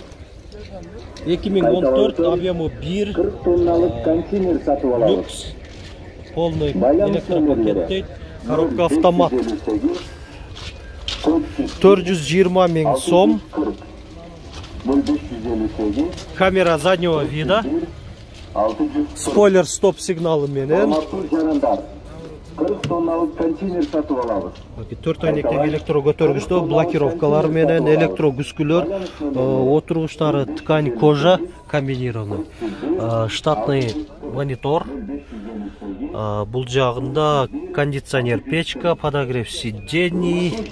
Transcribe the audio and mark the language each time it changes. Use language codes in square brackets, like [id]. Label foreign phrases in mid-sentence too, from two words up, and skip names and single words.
[ru] 2014, объему 1. [ky] 40 тонналык контейнер сатып алабыз. [ru] Люкс. Полный электропакет дейт. Коробка автомат. 420 000 сом. Камера заднего вида. [ky] Спойлер стоп сигналы менен. 40 тонналык контейнер сатып алабыз. 4 айнектен электро көтөргүчтө блокировкалар менен электро күскүлөр, отургучтары [ru] ткань кожа комбинированный, штатный монитор. [ky] Бул жагында кондиционер, печка, [ru] подогрев сидений.